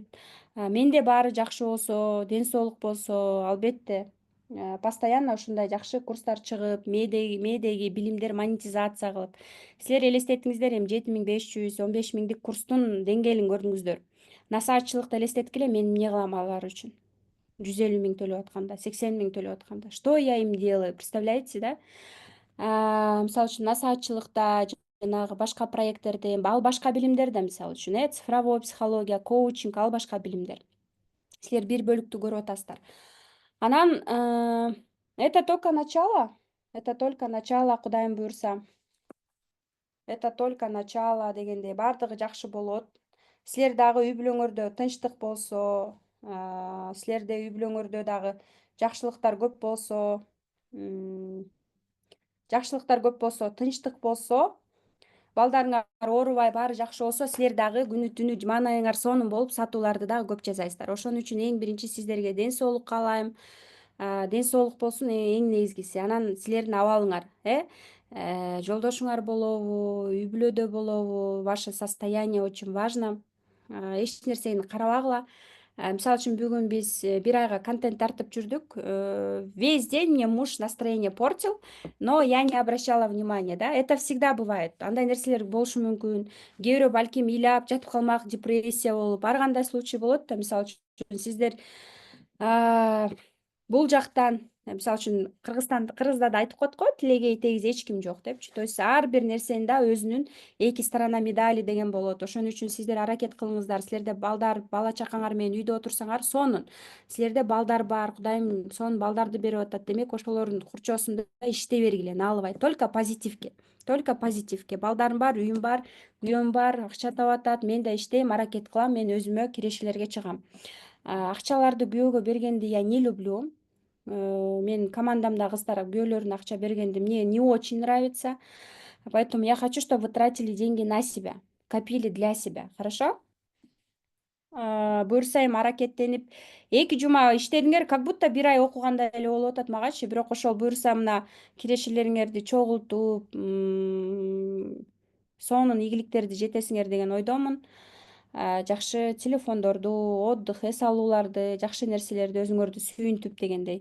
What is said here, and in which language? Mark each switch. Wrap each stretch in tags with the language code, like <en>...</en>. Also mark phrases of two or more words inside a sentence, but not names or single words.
<ky>Менде баары жакшы болсо, ден соолук болсо, албетте постоянно ушундай жакшы курстар чыгып, медеги билимдер монетизация кылып. Силер элестетиңиздер, эми 7500, 15 000дик курстун деңгээлин көрдүңүздөр. Насаатчылыкты элестеткиле, мен эмне кылам алар үчүн? 150 000 төлөп атканда, 80 000 төлөп атканда.</ky> <ru>Что я им делаю? Представляете, да?</ru> <ky>Мисалы үчүн насаатчылыкта, жанагы башка проекттерде, ал башка билимдер да, мисалы үчүн, цифровой психология, коучинг, ал башка билимдер. Силер бир бөлүктү көрүп атасыздар.</ky> <ru>Анан это только начало. Это только начало,</ru> <ky>Кудайым буюрса.</ky> <ru>Это только начало</ru> <ky>дегендей, бардыгы жакшы болот. Силер дагы үй бүлөңөрдө тынчтык болсо, силерде үй бүлөңөрдө дагы жакшылыктар көп болсо, тынчтык болсо, балдарыңар оорубай, баары жакшы болсо, силер дагы күнү түнү маанайыңар сонун болуп, сатууларды дагы көп жасайсыздар. Ошон үчүн эң биринчи сиздерге ден соолук каалайм. Ден соолук болсун эң негизгиси. Анан силердин абалыңар, жолдошуңар болобу, үй бүлөдө болобу,</ky> <ru>ваше состояние очень важно.</ru> <ky>Эч нерсени карабагыла. Мисалы үчүн бүгүн биз бир айга контент тартып жүрдүк.</ky> <ru>Весь день мне муж настроение портил, но я не обращала внимания, да. Это всегда бывает.</ru> <ky>Андай нерселер болушу мүмкүн. Кээ бирөө балким ыйлап жатып калмак, депрессия болуп, ар кандай случай болот да. Мисалы үчүн сиздер бул жактан, мисалы үчүн кыргызда да айтып коет го, тилегей тегиз эч ким жок депчи.</ky> <ru>То есть</ru> <ky>ар бир нерсенин да өзүнүн эки</ky> <ru>сторона медали</ru> <ky>деген болот. Ошон үчүн сиздер аракет кылыңыздар. Силерде балдар, бала чакаңар менен үйдө отурсаңар сонун. Силерде балдар бар, Кудайым сонун балдарды берип атат. Демек ошолордун курчоосунда иштей бергиле, наалыбай.</ky> <ru>Только позитивке. Только позитивке.</ru> <ky>Балдарым бар, үйүм бар, күйөөм бар, акча таап атат. Мен да иштейм, аракет кылам, мен өзүмө кирешелерге чыгам. Акчаларды күйөөгө бергенди</ky> <ru>я не люблю.</ru> <ky>Мен командамда кыздар күйөөлөрүнө акча бергенди</ky> <ru>мне не очень нравится. Поэтому я хочу, чтобы вы тратили деньги на себя, копили для себя. Хорошо?</ru> <ky>Буюрса эми аракеттенип 2 жума иштедиңер,</ky> <ru>как будто</ru> <ky>бир ай окугандай эле болуп атат магачы. Бирок ошол буюрса мына кирешелериңерди чогултуп, сонун ийгиликтерди жетесиңер деген ойдомун. Жакшы телефондорду, отдых, эс алууларды, жакшы нерселерди өзүңөрдү сүйүнтүп дегендей.</ky>